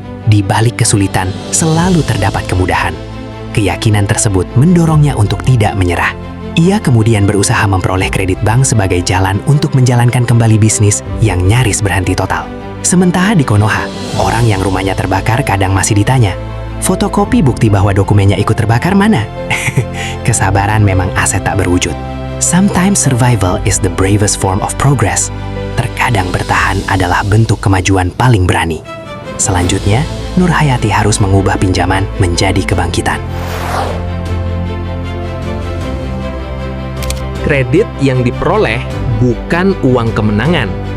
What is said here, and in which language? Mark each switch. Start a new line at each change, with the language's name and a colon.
Indonesian: Di balik kesulitan selalu terdapat kemudahan. Keyakinan tersebut mendorongnya untuk tidak menyerah. Ia kemudian berusaha memperoleh kredit bank sebagai jalan untuk menjalankan kembali bisnis yang nyaris berhenti total. Sementara di Konoha, orang yang rumahnya terbakar kadang masih ditanya, "Fotokopi bukti bahwa dokumennya ikut terbakar mana?" Kesabaran memang aset tak berwujud.
English: Sometimes survival is the bravest form of progress.
Indonesian: Terkadang bertahan adalah bentuk kemajuan paling berani. Selanjutnya, Nur Hayati harus mengubah pinjaman menjadi kebangkitan. Kredit yang diperoleh bukan uang kemenangan.